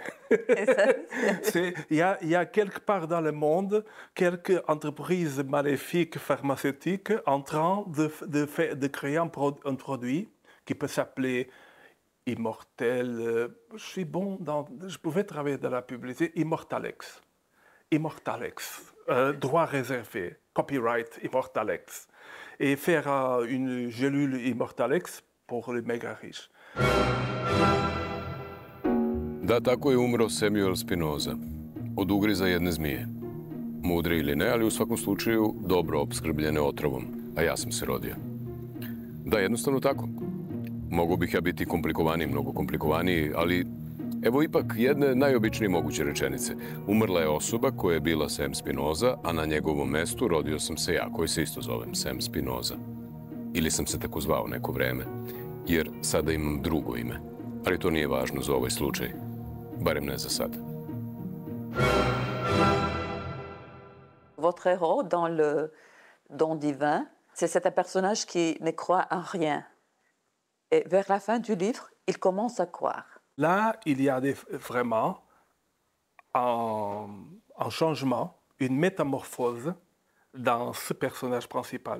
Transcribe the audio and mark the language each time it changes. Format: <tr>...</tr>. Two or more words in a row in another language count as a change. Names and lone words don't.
<fr>Il y a quelque part dans le monde quelques entreprises maléfiques pharmaceutiques en train de créer un produit qui peut s'appeler Immortel. Je pouvais travailler dans la publicité. Immortalex. Droit réservé, copyright Immortalex. Et faire une gélule Immortalex pour les méga riches.</fr> <sr>Da, tako je umro Samuel Spinoza, od ugriza jedne zmije. Mudri ili ne, ali u svakom slučaju dobro opskrbljene otrovom, a ja sam se rodio. Da, jednostavno tako. Mogao bih ja biti komplikovaniji, mnogo komplikovaniji, ali evo ipak jedne najobičnije moguće rečenice. Umrla je osoba koja je bila Sam Spinoza, a na njegovom mestu rodio sam se ja, koji se isto zovem Sam Spinoza. Ili sam se tako zvao neko vreme, jer sada imam drugo ime. Ali to nije važno za ovaj slučaj. Barem ne za sad.</sr> <fr>Votre héros dans le Don divin, c'est un personnage qui ne croit en rien. Et vers la fin du livre, il commence à croire. Là, il y a vraiment un changement, une métamorphose dans ce personnage principal.</fr>